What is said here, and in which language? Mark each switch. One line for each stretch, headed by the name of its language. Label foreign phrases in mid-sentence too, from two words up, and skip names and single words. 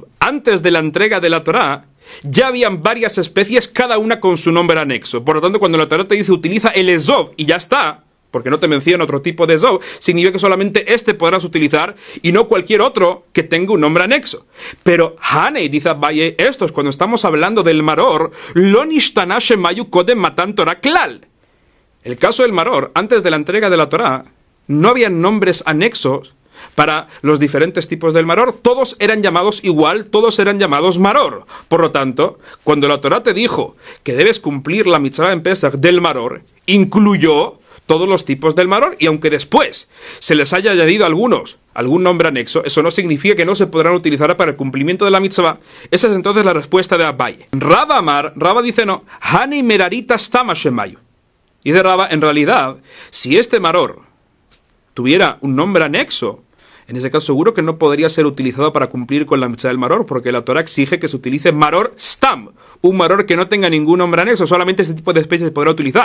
Spanish: Antes de la entrega de la Torah, ya habían varias especies, cada una con su nombre anexo. Por lo tanto, cuando la Torah te dice utiliza el Ezov y ya está, porque no te menciona otro tipo de Ezov, significa que solamente este podrás utilizar y no cualquier otro que tenga un nombre anexo. Pero Hanei, dice Abaye, esto es cuando estamos hablando del maror,
Hebrew: לא נשתנו שמייהו קודם מתן תורה כלל.
Spanish: El caso del maror, antes de la entrega de la Torah, no había nombres anexos para los diferentes tipos del maror, todos eran llamados igual, todos eran llamados maror. Por lo tanto, cuando la Torah te dijo que debes cumplir la mitzvah en Pesach del maror, incluyó todos los tipos del maror, y aunque después se les haya añadido algún nombre anexo, eso no significa que no se podrán utilizar para el cumplimiento de la mitzvah. Esa es entonces la respuesta de Abaye. Raba dice no,
Hebrew: הני מרירתא סתמא שמייהו.
Spanish: Y de Raba, en realidad, si este maror tuviera un nombre anexo, en ese caso seguro que no podría ser utilizado para cumplir con la mitzvah del maror, porque la Torah exige que se utilice
Hebrew: מרור סתם,
Spanish: un maror que no tenga ningún nombre anexo, solamente este tipo de especies se podrá utilizar.